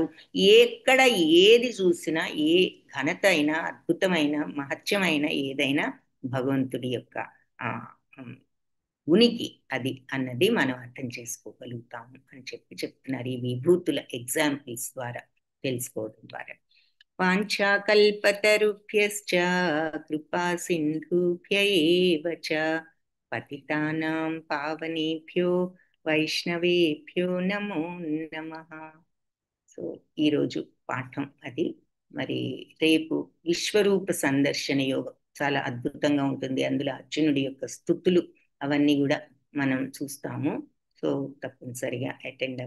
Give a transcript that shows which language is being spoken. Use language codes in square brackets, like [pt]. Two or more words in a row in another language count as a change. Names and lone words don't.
[te] ఎక్కడ ఏది చూసినా, ఏ ఘనత అయినా, అద్భుతమైన మహత్యమైన ఏదైనా భగవంతుడి యొక్క ఆ ఉనికి అది అన్నది మనం అర్థం చేసుకోగలుగుతాము అని చెప్తున్నారు ఈ విభూతుల ఎగ్జాంపుల్స్ ద్వారా, తెలుసుకోవడం ద్వారా. [sa] వాంఛాకల్పతరుభ్యశ్చ కృపా సింధుభ్య ఏవ చ పతితానాం పావనేభ్యో వైష్ణవేభ్యో నమో నమః. [te] సో ఈరోజు పాఠం అది. మరి రేపు విశ్వరూప సందర్శన యోగం చాలా అద్భుతంగా ఉంటుంది. అందులో అర్జునుడి యొక్క స్తుతులు అవన్నీ కూడా మనం చూస్తాము. సో తప్పనిసరిగా అటెండ్